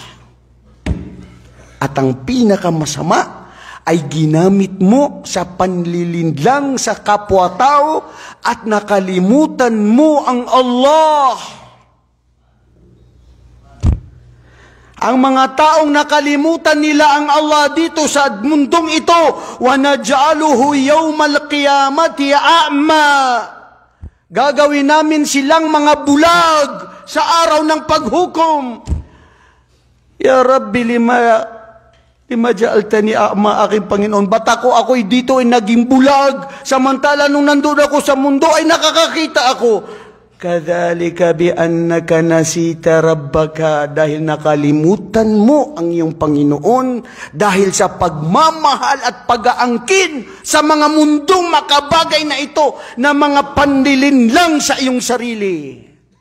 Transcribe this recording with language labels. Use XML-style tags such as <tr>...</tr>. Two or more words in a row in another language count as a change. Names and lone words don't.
<tl>At ang pinakamasama ay ginamit mo sa panlilinlang sa kapwa-tao at nakalimutan mo ang Allah. Ang mga taong nakalimutan nila ang Allah dito sa mundong ito,</tl> <ar>وَنَجْعَلُهُ يَوْمَ الْقِيَامَةِ أَعْمَى.</ar> <tl>Gagawin namin silang mga bulag sa araw ng paghukom.</tl> <ar>يا ربي لما جعلتني أعمى,</ar> <tl>aking Panginoon. Ba't ako'y dito ay naging bulag, samantala nung nandun ako sa mundo ay nakakakita ako.</tl> <ar>كذلك بأنك نسيت ربك,</ar> <tl>dahil nakalimutan mo ang iyong Panginoon dahil sa pagmamahal at pag-aangkin sa mga mundong makabagay na ito na mga panlilinlang sa iyong sarili.</tl>